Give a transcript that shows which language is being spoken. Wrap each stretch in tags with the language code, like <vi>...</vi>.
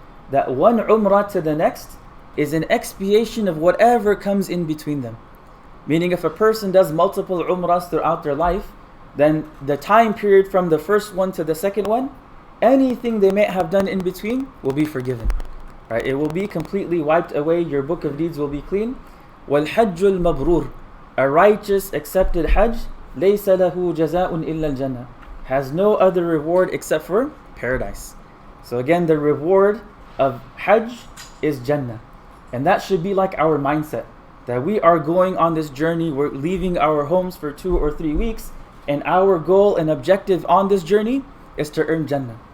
<en>That one umrah to the next is an expiation of whatever comes in between them. Meaning if a person does multiple umrahs throughout their life, then the time period from the first one to the second one, anything they may have done in between will be forgiven. Right? It will be completely wiped away. Your book of deeds will be clean.</en> <ar>وَالْحَجُّ الْمَبْرُورِ.</ar> <en>A righteous accepted Hajj,</en> <ar>لَيْسَ لَهُ جَزَاءٌ إِلَّا الْجَنَّةِ.</ar> <en>Has no other reward except for paradise. So again, the reward of Hajj is Jannah. And that should be like our mindset. That we are going on this journey, we're leaving our homes for 2 or 3 weeks, and our goal and objective on this journey is to earn Jannah.</en>